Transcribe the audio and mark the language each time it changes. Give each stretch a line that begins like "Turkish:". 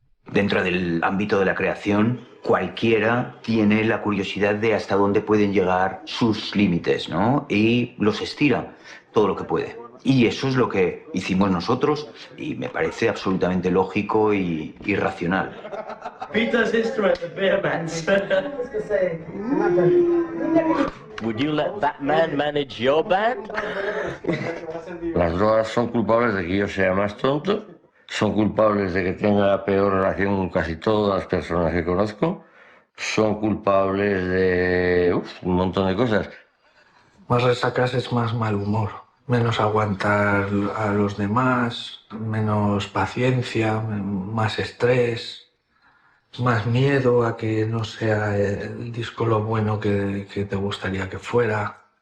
Spanish: Dentro del ámbito de la creación, cualquiera tiene la curiosidad de hasta dónde pueden llegar sus límites, ¿no? Y los estira todo lo que puede. Y eso es lo que hicimos nosotros y me parece absolutamente lógico y racional.
English: Peter's instrument, the bear man's. Would you let that man manage your band?
Spanish: Las drogas son culpables de que yo sea más tonto, son culpables de que tenga la peor relación con casi todas las personas que conozco, son culpables de un montón de cosas. Más resacas es más mal humor, menos aguantar a los demás, menos paciencia, más estrés, más miedo a que no sea el disco lo bueno que te gustaría que fuera.